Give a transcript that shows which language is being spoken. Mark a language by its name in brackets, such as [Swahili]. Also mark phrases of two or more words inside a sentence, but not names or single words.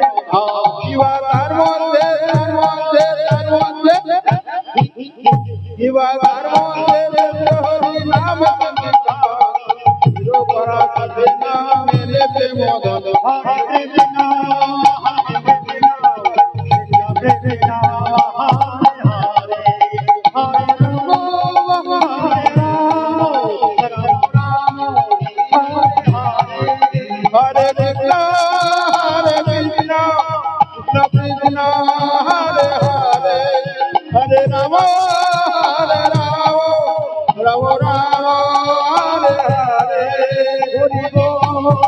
[Bangla] শিবা তার মধ্যে তার মধ্যে তার মধ্যে শিবা তার মধ্যে হরি নাম সংকীর্তন নিরপরা কাছে না মেলে প্রেম ধন [Sanskrit] হরে কৃষ্ণ কৃষ্ণ কৃষ্ণ হরে হরে হরে রাম হরে রাম রাম হরে হরে Hare Krishna, Hare Krishna, Krishna Krishna, Hare Hare, Hare Rama, Hare Rama, Rama Rama, Hare Hare, Hari Bol,